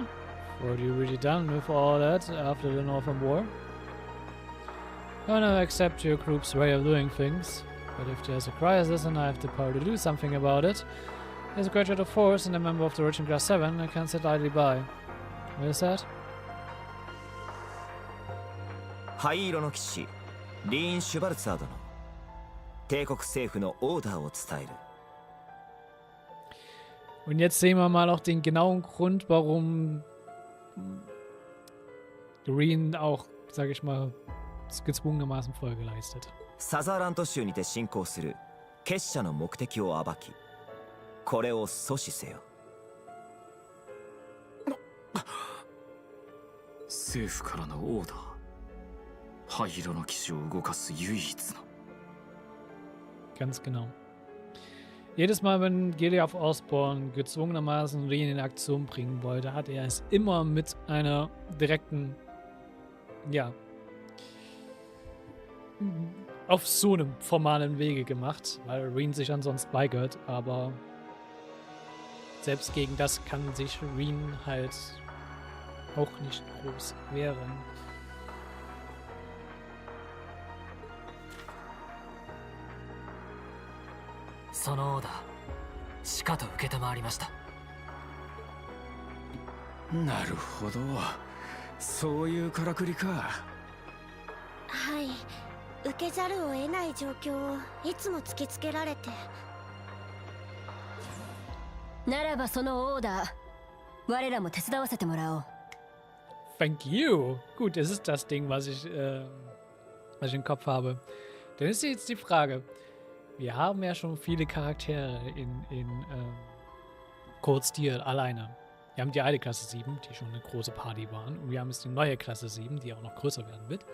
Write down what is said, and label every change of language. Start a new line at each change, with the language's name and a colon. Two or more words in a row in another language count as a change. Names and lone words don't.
English: Were you really done with all that after the Northern War? I don't accept your group's way of doing things, but if there's a crisis and I have the power to do something about it, as a graduate of Force and a member of the Rollen Class VII, I can't sit idly by. What is that?
Japanese: 灰色の騎士リーン・シュバルツァー殿帝国政府のオーダーを伝える
German: Und jetzt sehen wir mal auch den genauen Grund, warum Green auch, sag ich mal, gezwungenermaßen Folge leistet.
Japanese: サザーラント州にて進行する結社の目的を暴きこれを阻止せよ政府からのオーダー灰色の騎士を動かす唯一の
German: Ganz genau. Jedes Mal, wenn Gilead Osborn gezwungenermaßen Rien in Aktion bringen wollte, hat er es immer mit einer direkten, ja, auf so einem formalen Wege gemacht, weil Rien sich ansonsten weigert, aber selbst gegen das kann sich Rien halt auch nicht groß wehren.
Japanese: So のオーダーしかと受けたまわりました。なるほどそういうからくりかはい、受けざるを得ない状況をいつも突きつけられて。ならばそのオーダー、我らも手伝わせてもらおう。
English: Thank you.
German: Gut, das ist das Ding, was ich im Kopf habe. Dann ist jetzt die Frage. Wir haben ja schon viele Charaktere in Cold Steel alleine. Wir haben die alte Klasse 7, die schon eine große Party waren. Und wir haben jetzt die neue Klasse 7, die auch noch größer werden wird.